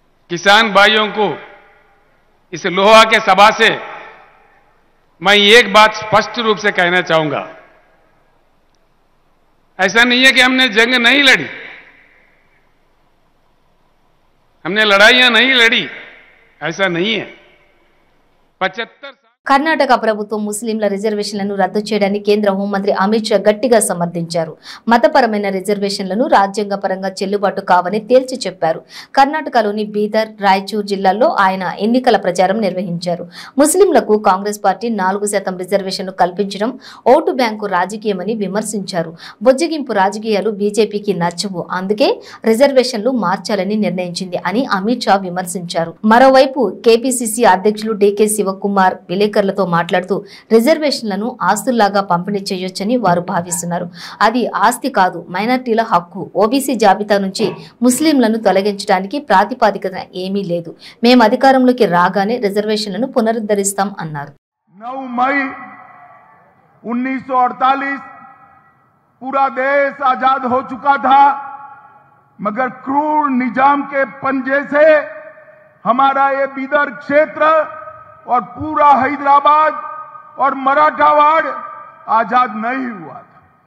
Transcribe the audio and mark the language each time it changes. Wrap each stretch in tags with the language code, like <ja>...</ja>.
<hi>किसान भाइयों को इस लोहा के सभा से मैं एक बात स्पष्ट रूप से कहना चाहूंगा। ऐसा नहीं है कि हमने जंग नहीं लड़ी, हमने लड़ाइयां नहीं लड़ी, ऐसा नहीं है। 75</hi> <te>కర్ణాటక ప్రభుత్వం ముస్లింల రిజర్వేషన్లను రద్దు చేయడాన్ని కేంద్ర హోంమంత్రి అమిత్ షా గట్టిగా సమర్థించారు. మతపరమైన రిజర్వేషన్లను రాజ్యాంగపరంగా చెల్లుబాటు కావని తేల్చి చెప్పారు. కర్ణాటకలోని బీదర్, రాయచూర్ జిల్లాల్లో ఆయన ఎన్నికల ప్రచారం నిర్వహించారు. ముస్లింలకు కాంగ్రెస్ పార్టీ 4% రిజర్వేషన్లు కల్పించడం ఓటు బ్యాంకు రాజకీయమని విమర్శించారు. బొజ్జగింపు రాజకీయాలు బీజేపీకి నచ్చవు, అందుకే రిజర్వేషన్లు మార్చాలని నిర్ణయించింది అని అమిత్ షా విమర్శించారు. మరోవైపు కేపీసీసీ అధ్యక్షులు డీకే శివకుమార్ విలేకరులతో మాట్లాడుతూ రిజర్వేషన్లను ఆస్తుల్లాగా పంపిణీ చేయొచ్చని వారు భావిస్తున్నారు. అది ఆస్తి కాదు, మైనార్టీల హక్కు. ఓబీసీ జాబితా నుంచి ముస్లింలను తొలగించడానికి ప్రాతిపదికన ఏమీ లేదు. మేము అధికారంలోకి రాగానే రిజర్వేషన్లను పునరుద్ధరిస్తాం అన్నారు.</te> <hi>9 मई 1948 पूरा देश आजाद हो चुका था, मगर क्रूर निजाम के पंजे से हमारा ये बीदर क्षेत्र और पूरा हैदराबाद और मराठावाड़ आजाद नहीं हुआ था।</hi>